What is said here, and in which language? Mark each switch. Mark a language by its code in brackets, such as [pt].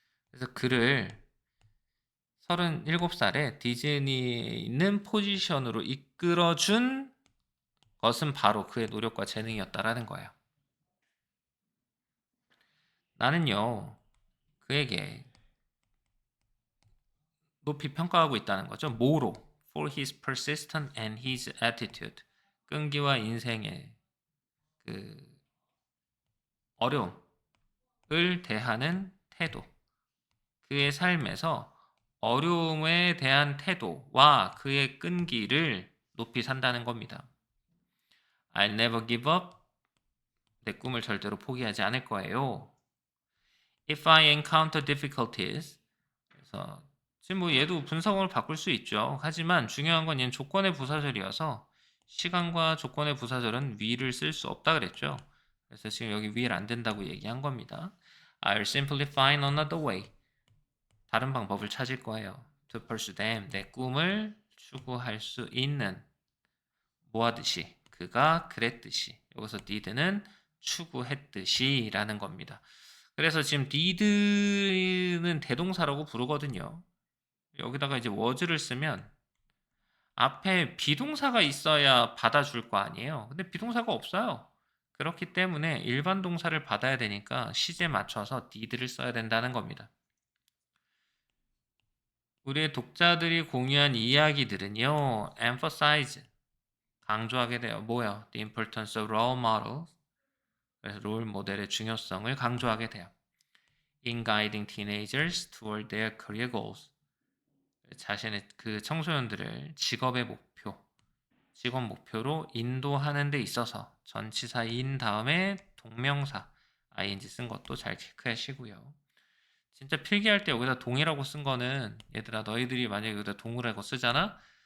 [ko] 그래서 그를 37살에 디즈니에 있는 포지션으로 이끌어준 것은 바로 그의 노력과 재능이었다라는 거예요. 나는요, 그에게 높이 평가하고 있다는 거죠. 뭐로? [en] For his persistence and his attitude. [ko] 끈기와 인생의 그 어려움을 대하는 태도. 그의 삶에서 어려움에 대한 태도와 그의 끈기를 높이 산다는 겁니다. [en] I'll never give up. [ko] 내 꿈을 절대로 포기하지 않을 거예요. [en] If I encounter difficulties. [ko] 그래서 지금 뭐 얘도 분사구문을 바꿀 수 있죠. 하지만 중요한 건 얘는 조건의 부사절이어서 시간과 조건의 부사절은 will을 쓸 수 없다 그랬죠. 그래서 지금 여기 will 안 된다고 얘기한 겁니다. [en] I'll simply find another way. [ko] 다른 방법을 찾을 거예요. [en] To pursue them. [ko] 내 꿈을 추구할 수 있는 뭐 하듯이 그가 그랬듯이 여기서 did는 추구했듯이 라는 겁니다. 그래서 지금 did는 대동사라고 부르거든요. 여기다가 이제 was를 쓰면 앞에 비동사가 있어야 받아줄 거 아니에요. 근데 비동사가 없어요. 그렇기 때문에 일반 동사를 받아야 되니까 시제 맞춰서 did를 써야 된다는 겁니다. 우리의 독자들이 공유한 이야기들은요, emphasize, 강조하게 돼요. 뭐야? [en] The importance of role models. [ko] 그래서 롤 모델의 중요성을 강조하게 돼요. [en] In guiding teenagers toward their career goals. [ko] 자신의 그 청소년들을 직업의 목표, 직업 목표로 인도하는 데 있어서 전치사 in 다음에 동명사 ing 쓴 것도 잘 체크하시고요. 진짜 필기할 때 여기다 동이라고 쓴 거는 얘들아 너희들이 만약에 여기다 동이라고 쓰잖아?